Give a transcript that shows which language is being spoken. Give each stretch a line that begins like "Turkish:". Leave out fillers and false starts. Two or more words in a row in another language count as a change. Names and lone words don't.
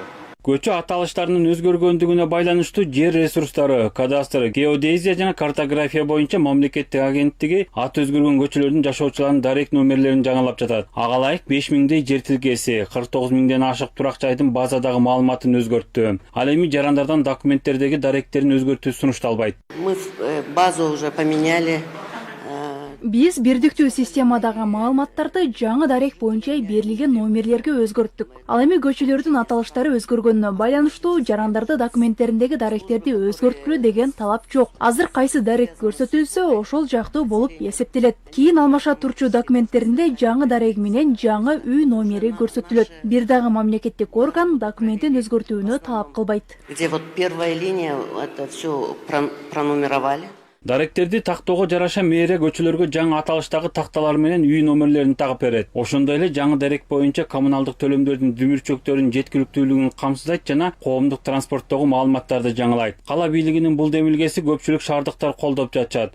Kyrgyz: Көчө аталыштарынын өзгөргөндүгүнө байланыштуу жер ресурстары, кадастр, геодезия жана картография боюнча мамлекеттик агенттиги аты өзгөргөн көчөлөрдүн жашоочуларынын дарек номерлерин жаңылап жатат. Ага ылайык 5000дей жер тилкеси, 49 000ден ашык турак жайдын базадагы маалыматын өзгөрттү. Ал эми жарандардан документтердеги даректерин өзгөртүү сунушталбайт.
Russian: Мы базу уже поменяли.
Kyrgyz: Биз бирдиктүү системадагы маалыматтарды жаңы дарек боюнча берилген номерлерге өзгөрттүк. Ал эми көчөлөрдүн аталыштары өзгөргөнүнө байланыштуу жарандарды документтериндеги даректерди өзгөрткүлө деген талап жок. Азыр кайсы дарек көрсөтүлсө, ошол жактуу болуп эсептелет. Кийин алмаша турчу документтеринде жаңы дарек менен жаңы үй номери көрсөтүлөт. Бир дагы мамлекеттик орган документин өзгөртүүнү талап кылбайт.
Russian: Где вот первая линия, это все пронумеровали.
Kyrgyz: Даректерди тактоого жараша мэрия көчөлөргө жаңы аталыштагы такталар менен үй номерлерин тагып берет. Ошондой эле жаңы дарек боюнча коммуналдык төлөмдөрдүн дүмүрчөктөрүнүн жеткиликтүүлүгүн камсыздайт жана коомдук транспорттогу маалыматтарды жаңылайт. Кала бийлигинин бул демилгеси көпчүлүк шаардыктар колдоп жатышат.